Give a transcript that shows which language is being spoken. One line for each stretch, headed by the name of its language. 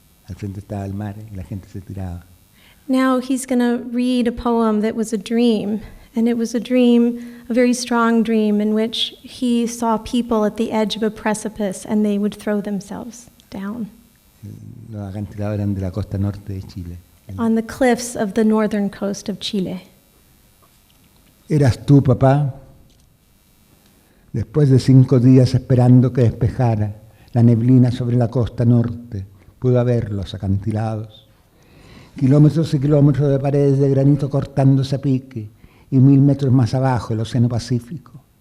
Spanish: Al frente estaba el mar y la gente se tiraba.
English: Now he's going to read a poem that was a dream, and it was a dream, a very strong dream, in which he saw people at the edge of a precipice and they would throw themselves down.
Spanish: Los acantilados eran de la costa norte de Chile.
English: On the cliffs of the northern coast of Chile.
Spanish: ¿Eras tú, papá? Después de 5 días esperando que despejara la neblina sobre la costa norte, pudo ver los acantilados. Kilómetros y kilómetros de paredes de granito cortándose a pique y 1000 metros más abajo el Océano Pacífico.